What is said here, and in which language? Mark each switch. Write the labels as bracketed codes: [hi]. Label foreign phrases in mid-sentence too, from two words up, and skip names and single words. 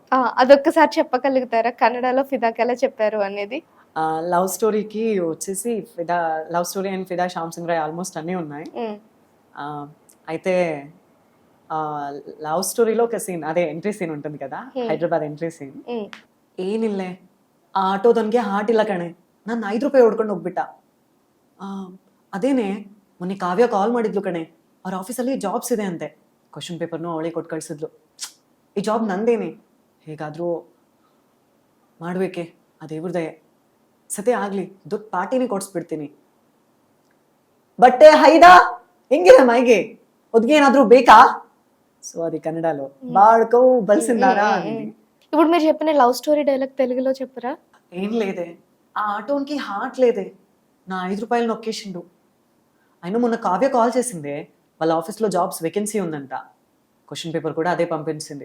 [te] అదొక్కసారి చెప్పగలుగుతారా కన్నడలో ఫిదాకి ఎలా చెప్పారు అనేది? లవ్ స్టోరీకి వచ్చేసి ఫిదా, లవ్ స్టోరీ అండ్ ఫిదా, శ్యామ్ సింగ్ రాయ్ ఆల్మోస్ట్ అన్నీ ఉన్నాయి. అయితే లవ్ స్టోరీలో ఒక సీన్, అదే [en] entry scene [te] ఉంటుంది కదా, హైదరాబాద్ [en] entry scene. [kn] ಏನಿಲ್ಲೇ ಆ ಆಟೋದನ್ಗೆ ಹಾರ್ಟ್ ಇಲ್ಲ ಕಣೆ, ನಾನು 5 ರೂಪಾಯಿ ಹೊಡ್ಕೊಂಡು ಹೋಗ್ಬಿಟ್ಟ. ಅದೇನೆ ಮೊನ್ನೆ ಕಾವ್ಯ ಕಾಲ್ ಮಾಡಿದ್ಲು ಕಣೆ, ಅವ್ರ ಆಫೀಸಲ್ಲಿ ಜಾಬ್ಸ್ ಇದೆ ಅಂತೆ, [en] question paper [kn] ಅವಳೇ ಕೊಟ್ಟು ಕಳಿಸಿದ್ಲು. ಈ ಜಾಬ್ ನಂದೇನೆ, ಹೇಗಾದರೂ ಮಾಡಬೇಕೆ, ಆ ದೇವ್ರ ದಯೆ, ಸತೆ ಆಗಲಿ ದೊಡ್ಡ ಪಾರ್ಟಿನೇ ಕೊಡಿಸ್ಬಿಡ್ತೀನಿ. ಬಟ್ಟೆ ಹೈದಾ ಹೆಂಗಿದೆ ಮೈಗೆ, ಒದ್ಗೆ ಏನಾದರೂ ಬೇಕಾ? [te] సో అది కన్నడలో బాడుకో బలిసిందారా అని. ఇప్పుడు మీరు చెప్పిన లవ్ స్టోరీ డైలాగ్ తెలుగులో చెప్పరా? ఏం లేదే, ఆ ఆటోన్కి హార్ట్ లేదే, నా 5 రూపాయలు నొక్కేసిండు. అయినా మొన్న కావ్య కాల్ చేసిందే, వాళ్ళ ఆఫీస్లో [en] jobs vacancy [te] ఉందంట, [en] question paper [te] కూడా అదే పంపించింది.